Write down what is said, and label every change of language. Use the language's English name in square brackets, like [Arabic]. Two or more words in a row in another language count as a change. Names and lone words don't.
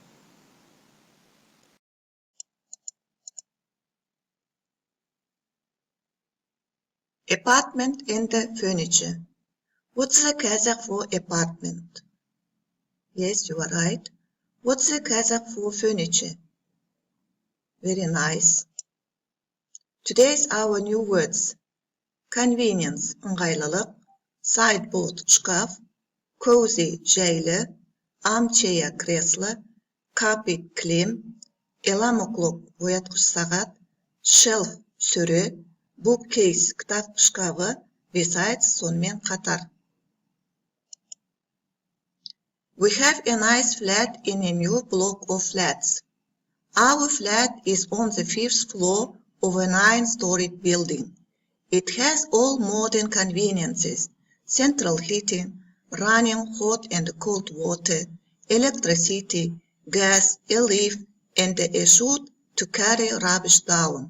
[English] Apartment and the furniture. What's the Kazakh for apartment? Yes, you are right. What's the Kazakh for furniture? Very nice. Today's our new words. Convenience, [Kazakh] ыңғайлылық, sideboard, шкаф, cozy, жайлы, armchair, кресло, carpet, кілем, [English] alarm clock, [Kazakh] оятқыш сағат, shelf, сөре, bookcase, кітап шкафы, besides, сонымен қатар. [English] We have a nice flat in a new block of flats. Our flat is on the 5th floor of a 9-storied building. It has all modern conveniences, central heating, running hot and cold water, electricity, gas, a lift, and a chute to carry rubbish down.